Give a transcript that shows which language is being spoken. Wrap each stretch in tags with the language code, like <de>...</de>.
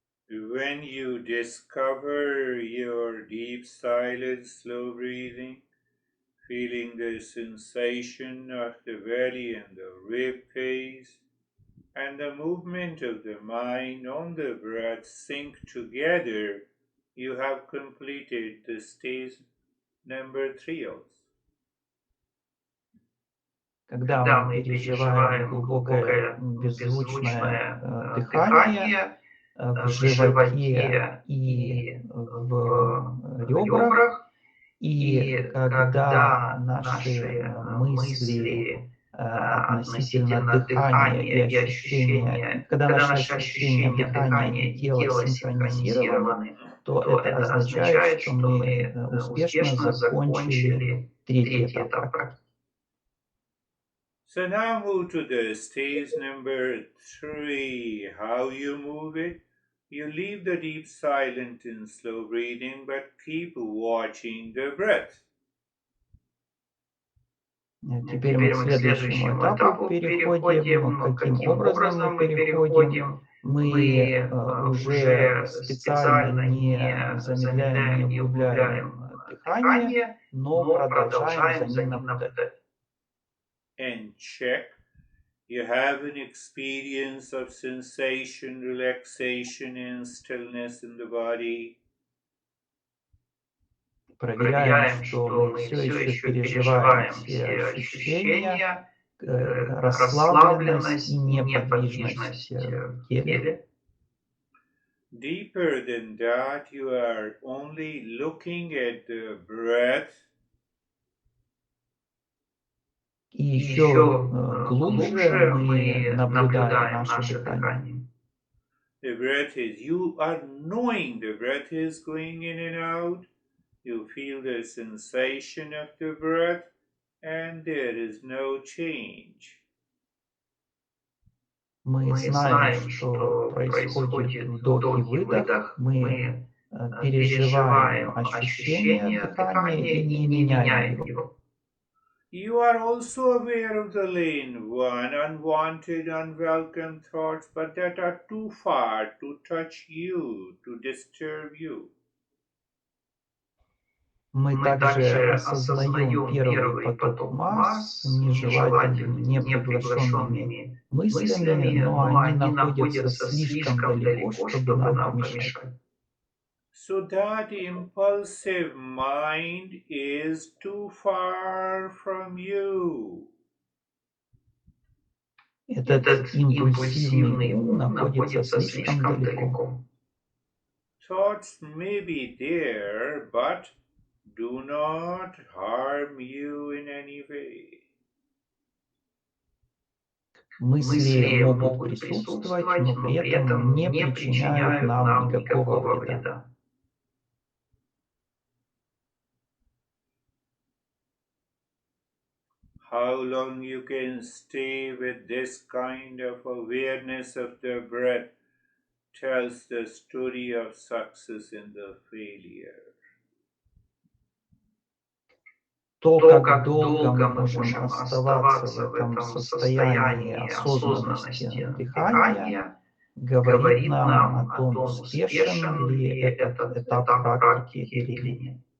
<en>When you discover your deep silent slow breathing, feeling the sensation of the belly and the rib cage, and the movement of the mind on the breath sync together, you have completed the stage number 3 also.</en> <ru>Когда мы переживаем глубокое беззвучное дыхание в животе и в ребрах, и когда наши мысли относительно дыхания и ощущения, когда наши ощущения дыхания и тела синхронизированы, то это означает, что мы успешно закончили третий этап практики.</ru> <en>So now move to the stage number 3. How you move it? You leave the deep silent and slow breathing, but keep watching the breath.</en> <ru>Теперь мы к следующему этапу переходим. Каким образом мы переходим? Мы уже специально не замедляем, не углубляем дыхание, но продолжаем за ним наблюдать.</ru> <en>And check. You have an experience of sensation, relaxation and stillness in the body.</en> <ru>Проверяем, что мы все еще переживаем все ощущения, расслабленность и неподвижность в теле.</ru> <en>Deeper than that, you are only looking at the breath.</en> <ru>И еще глубже мы наблюдаем наше дыхание.</ru> <en>The breath is, you are knowing the breath is going in and out. You feel the sensation of the breath, and there is no change.</en> <ru>Мы знаем, что происходит вдох и выдох, мы переживаем ощущение дыхания и не меняем его.</ru> <en>You are also aware of the lane 1, unwanted, unwelcome thoughts, but that are too far to touch you, to disturb you.</en> <ru>Мы также осознаем первый поток масс, нежелательными, неприглашенными мыслями, но они находятся слишком далеко, чтобы нам помешать.</ru> <en>So that impulsive mind is too far from you.</en> <ru>Этот импульсивный ум находится слишком далеко.</ru> <en>Thoughts may be there, but do not harm you in any way.</en> <ru>Мысли могут присутствовать, но при этом не причиняют нам никакого вреда.</ru> <en>How long you can stay with this kind of awareness of the breath tells the story of success and the failure.</en> <ru>То, как долго мы можем оставаться в этом состоянии осознанности дыхания, говорит нам о том, успешен ли этот этап практики или нет.</ru>